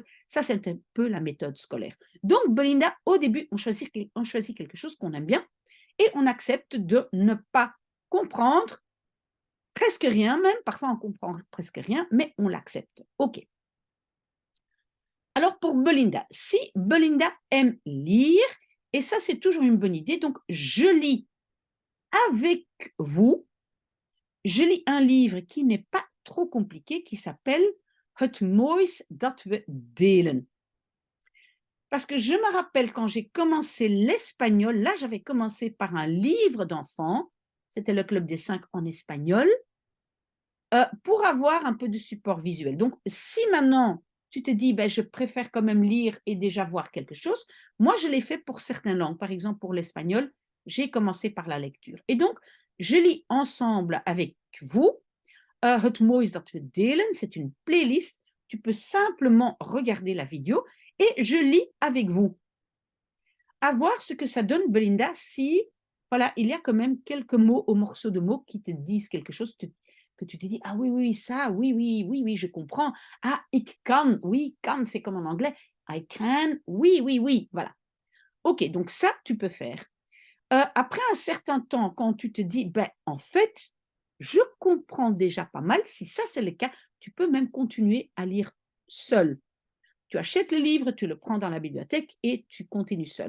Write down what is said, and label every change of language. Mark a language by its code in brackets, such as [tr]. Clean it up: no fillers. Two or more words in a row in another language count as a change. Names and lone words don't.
[fr] Ça, c'est un peu la méthode scolaire. Donc, Belinda, au début, on choisit quelque chose qu'on aime bien et on accepte de ne pas comprendre presque rien, même parfois on comprend presque rien, mais on l'accepte. OK. Alors pour Belinda, si Belinda aime lire, et ça c'est toujours une bonne idée, donc je lis avec vous, je lis un livre qui n'est pas trop compliqué, qui s'appelle Het moois dat we delen. Parce que je me rappelle quand j'ai commencé l'espagnol, là j'avais commencé par un livre d'enfants, c'était le Club des 5 en espagnol, pour avoir un peu de support visuel. Donc, si maintenant tu te dis, ben, je préfère quand même lire et déjà voir quelque chose, moi, je l'ai fait pour certaines langues. Par exemple, pour l'espagnol, j'ai commencé par la lecture. Et donc, je lis ensemble avec vous. Het moois dat we delen, c'est une playlist. Tu peux simplement regarder la vidéo et je lis avec vous. À voir ce que ça donne, Belinda, si voilà, il y a quand même quelques mots ou morceaux de mots qui te disent quelque chose, que tu te dis, ah oui, oui, ça, oui, oui, oui, oui, je comprends. [nl] Ah, ik kan, [fr] oui, kan, c'est comme en anglais. [en] I can, [fr] oui, oui, oui, voilà. Ok, donc ça, tu peux faire. Après un certain temps, quand tu te dis, ben, en fait, je comprends déjà pas mal, si ça c'est le cas, tu peux même continuer à lire seul. Tu achètes le livre, tu le prends dans la bibliothèque et tu continues seul.